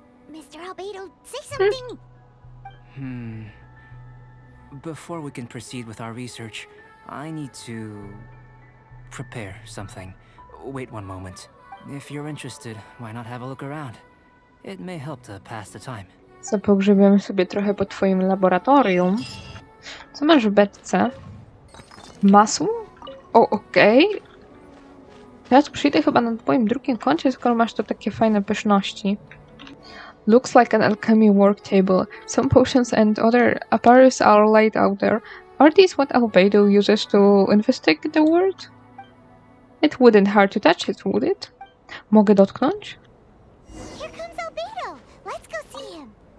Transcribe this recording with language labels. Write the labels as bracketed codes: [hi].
[en] Mr. Albedo, say something. Before we can proceed with our research, I need to prepare something. Wait one moment. If you're interested, why not have a look around? It may help to pass the time. [pl] Pogrzebiemy sobie trochę po twoim laboratorium. Co masz w beczce? Masło? O, okej. Teraz przyjdę chyba na twoim drugim koncie, skoro masz to takie fajne pyszności. [en] Looks like an alchemy work table. Some potions and other apparatus are laid out there. Are these what Albedo uses to investigate the world? It wouldn't hurt to touch it, would it? [pl] Mogę dotknąć? [en] Here comes Albedo. Let's go see him.